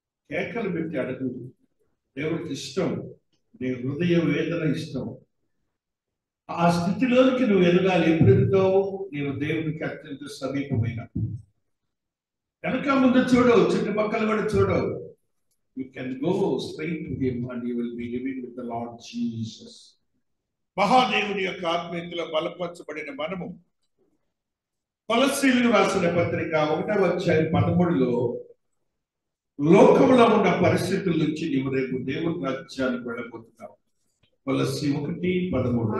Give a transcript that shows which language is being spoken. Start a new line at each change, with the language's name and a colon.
Telugu: కేకలు పెట్టి అడుగు. దేవుడికి ఇష్టం, నీ హృదయ వేదన ఇష్టం. ఆ స్థితిలోనికి నువ్వు ఎదగాలి. ఎప్పుడు ఎదుగుతావు? నీవు దేవునికి అత్యంత సమీపమైన. వెనక ముందు చూడవు, చుట్టుపక్కల కూడా చూడవు.
English: You can go straight to him and you will be living with the Lord Jesus.
Telugu: మహాదేవుని యొక్క ఆత్మీయతలో బలపరచబడిన మనము కొలస్సీయులకు రాసిన పత్రిక 1:13 లోకంలో ఉన్న పరిస్థితుల నుంచి నీవు రేపు దేవుని రాజ్యానికి వెళ్ళబోతున్నావు. కొలస్సీ 1:13